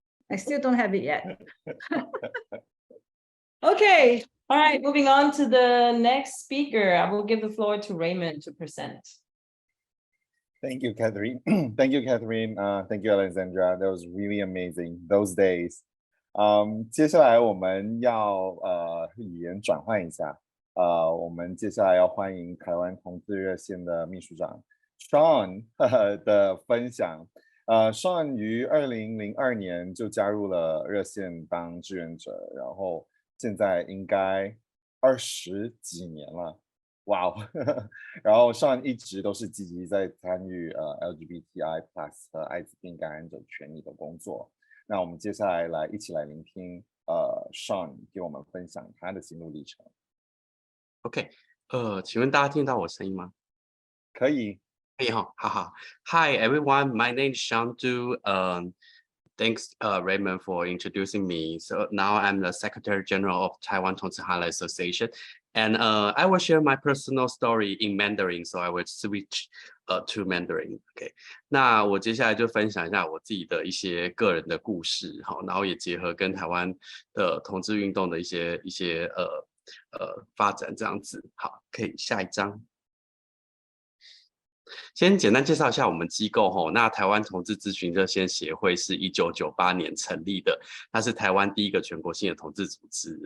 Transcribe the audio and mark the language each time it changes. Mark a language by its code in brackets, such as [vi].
[en] I still don't have it yet. Okay. All right, moving on to the next speaker. I will give the floor to Raymond to present. Thank you, Catherine. Thank you, Catherine. Thank you, Alexandra. That was really amazing those days. [zh] 接下来我们要语言转换一下。我们接下来要欢迎台湾同志热线的秘书长 Choong 的分享。 Choong 于2002年就加入了热线当志愿者，然后现在应该20几年了，哇哦！然后Choong一直都是积极在参与LGBTI+ 和艾滋病感染者权益的工作。那我们接下来一起来聆听Choong 给我们分享他的心路历程。 OK，请问大家听到我声音吗？可以。可以哈，好好。 [en] Hi everyone, my name is Choong Du. Thanks Raymond for introducing me. So now I'm the Secretary General of Taiwan Tongci Highlight Association, and I will share my personal story in Mandarin. So I will switch to Mandarin. [zh] OK， 那我接下来就分享一下我自己的一些个人的故事，好，然后也结合跟台湾的同志运动的一些发展这样子。好，可以下一张。先简单介绍一下我们机构吼，那台湾同志咨询热线协会是1998年成立的，它是台湾第一个全国性的同志组织。